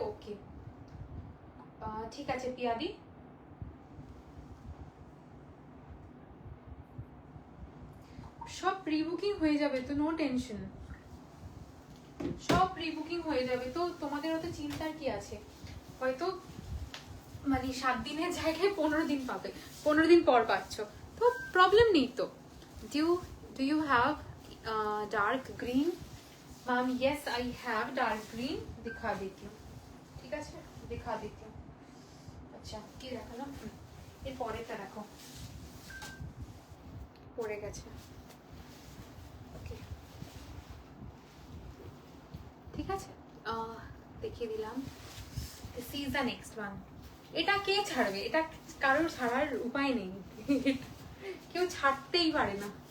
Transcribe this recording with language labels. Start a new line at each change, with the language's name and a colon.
Bangla: ওকে ঠিক আছে পিয়াদি, সব প্রি বুকিং হয়ে যাবে তো, নো টেনশন, সব প্রি বুকিং হয়ে যাবে তো, তোমাদের অত চিন্তার কি আছে। হয়তো মানে 7 দিনের জায়গায় 15 দিন পাবে, 15 দিন পর পাচ্ছ, তো প্রবলেম নেই তো।
English: Do you have dark green?
Hindi: Ma'am
English: yes I have dark green,
Hindi: दिखा देती हूँ। ठीक है, दिखा देती हूँ।
Bangla: अच्छा কি দেখালাম, এর পরেরটা দেখো, পড়ে গেছে। ওকে ঠিক আছে, দেখিয়ে দিলাম।
English: This is the next one.
Bangla: এটা কে ছাড়বে, এটা কারোর ছাড়ার উপায় নেই, কেউ ছাড়তেই পারে না।